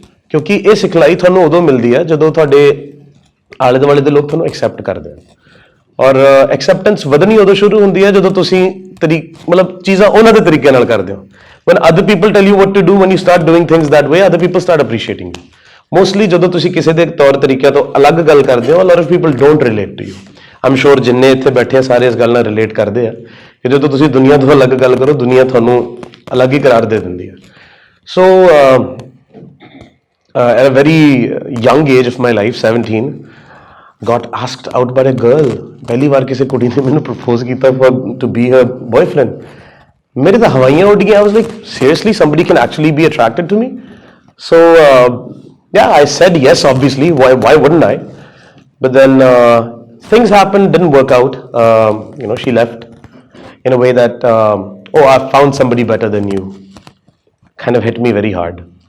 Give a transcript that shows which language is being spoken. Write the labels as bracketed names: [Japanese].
[Punjabi] ਕਿਉਂਕਿ ਇਹ ਸਿਖਲਾਈ ਤੁਹਾਨੂੰ ਉਦੋਂ ਮਿਲਦੀ ਹੈ ਜਦੋਂ ਤੁਹਾਡੇ ਆਲੇ ਦੁਆਲੇ ਦੇ ਲੋਕ ਤੁਹਾਨੂੰ ਐਕਸੈਪਟ ਕਰਦੇ ਹਨ, ਔਰ ਐਕਸੈਪਟੈਂਸ ਵਧਣੀ ਉਦੋਂ ਸ਼ੁਰੂ ਹੁੰਦੀ ਹੈ ਜਦੋਂ ਤੁਸੀਂ ਮਤਲਬ ਚੀਜ਼ਾਂ ਉਹਨਾਂ ਦੇ ਤਰੀਕੇ ਨਾਲ ਕਰਦੇ ਹੋ। [English] when other people tell you what to do, when you start doing things that way, other people start appreciating you। [Punjabi] Mostly ਜਦੋਂ ਤੁਸੀਂ ਕਿਸੇ ਦੇ ਤੌਰ ਤਰੀਕਿਆਂ ਤੋਂ ਅਲੱਗ ਗੱਲ ਕਰਦੇ ਹੋ, [English] a lot of people don't relate to you। I'm sure [Punjabi] ਜਿੰਨੇ ਇੱਥੇ ਬੈਠੇ ਆ ਸਾਰੇ ਇਸ ਗੱਲ ਨਾਲ ਰਿਲੇਟ ਕਰਦੇ ਆ ਕਿ ਜਦੋਂ ਤੁਸੀਂ ਦੁਨੀਆ ਤੋਂ ਅਲੱਗ ਗੱਲ ਕਰੋ, ਦੁਨੀਆ ਤੁਹਾਨੂੰ ਅਲੱਗ ਹੀ ਕਰਾਰ ਦੇ ਦਿੰਦੀ ਹੈ। [English] So at a very young age of my life, 17, got asked out by a girl। [Punjabi] ਪਹਿਲੀ ਵਾਰ ਕਿਸੇ ਕੁੜੀ ਨੇ ਮੈਨੂੰ ਪ੍ਰਪੋਜ਼ ਕੀਤਾ [English] to be her boyfriend। [Punjabi] ਮੇਰੇ ਤਾਂ ਹਵਾਈਆਂ ਉੱਡ ਗਈਆਂ। [English] I was like, seriously, somebody can actually be attracted to me? So yeah, I said yes, obviously. Why wouldn't I? But then things happened, didn't work out। She left in a way that oh, I found somebody better than you, kind of hit me very hard।